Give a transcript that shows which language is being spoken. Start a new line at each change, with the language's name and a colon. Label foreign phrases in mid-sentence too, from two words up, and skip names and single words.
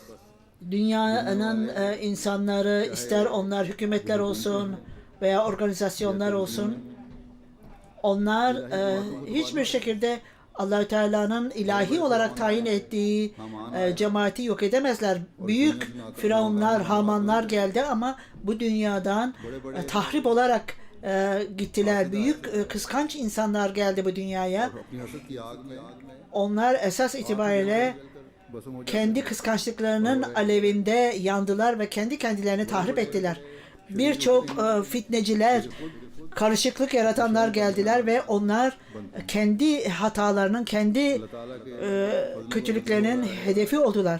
Turkish: Dünyanın insanları, ister onlar hükümetler olsun veya organizasyonlar olsun, onlar hiçbir şekilde Allah Teala'nın ilahi olarak tayin ettiği cemaati yok edemezler. Büyük firavunlar, hamanlar geldi ama bu dünyadan tahrip olarak gittiler. Büyük kıskanç insanlar geldi bu dünyaya.
Urdu: اپنی حسد کی آگ میں
Turkish: Onlar esas itibariyle बसों kendi kıskançlıklarının alevinde yandılar ve kendi kendilerini tahrip ettiler. Birçok fitneciler, karışıklık yaratanlar geldiler ve onlar kendi hatalarının, kendi kötülüklerinin hedefi oldular.